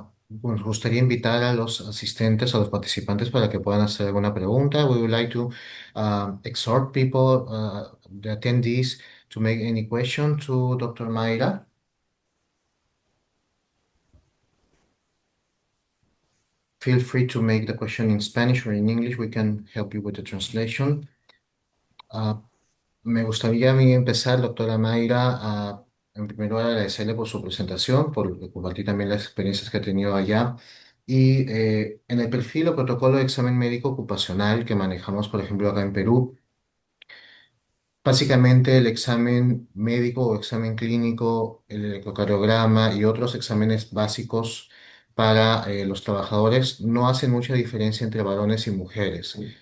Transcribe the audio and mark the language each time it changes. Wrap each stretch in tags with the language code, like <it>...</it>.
<es>Bueno, nos gustaría invitar a los asistentes, a los participantes para que puedan hacer alguna pregunta.</es> <en>We would like to exhort people, the attendees, to make any question to Dr. Mayra. Feel free to make the question in Spanish or in English. We can help you with the translation.</en> <es>Me gustaría a mí empezar, doctora Mayra, en primer lugar agradecerle por su presentación, por compartir también las experiencias que ha tenido allá. Y en el perfil o protocolo de examen médico ocupacional que manejamos, por ejemplo, acá en Perú, básicamente el examen médico o examen clínico, el electrocardiograma y otros exámenes básicos para los trabajadores no hacen mucha diferencia entre varones y mujeres.</es>